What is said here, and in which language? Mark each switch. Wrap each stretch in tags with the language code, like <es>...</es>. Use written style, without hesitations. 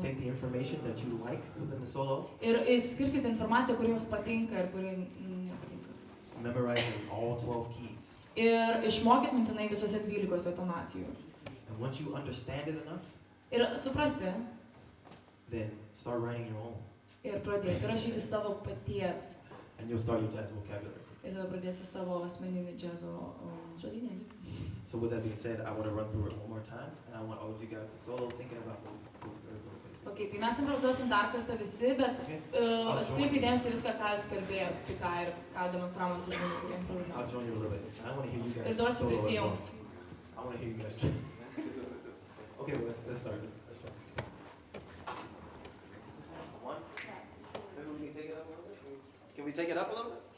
<en>Take the information that you like within the solo.</en> <lt>Ir išskirkit informaciją, kuri jums patinka ir kuri nepatinka.</lt> <en>Memorizing all 12 keys.</en> <lt>Ir išmokit mintinai visose 12 tonacijų.</lt> <en>And once you understand it enough,</en> <lt>ir suprasti,</lt> <en>then start writing your own.</en> <lt>Ir pradėti rašyti savo paties.</lt> <en>And you'll start your jazz vocabulary.</en> <lt>Ir tada pradėsi savo asmeninį džiazo žodynėlį.</lt> <en>So with that being said, I want to run through it one more time, and I want all of you guys to solo thinking about those very things.</en> <lt>Okay, tai mes improvizuosim dar kartą visi, bet atkreipkite dėmesį viską, ką jūs kalbėjot, tai ką ir ką demonstravom tų žmonių, kurie improvizavo.</lt> <en>I'll join you a little bit. I want to hear you guys</en> <lt>ir Dorsey</lt> <en>solo as well.</en> <lt>prisijungs.</lt> <en>I want to hear you guys. Okay, well, let's start. Let's start. One. Maybe we can take it up a little bit. Can we take it up a little bit?</en>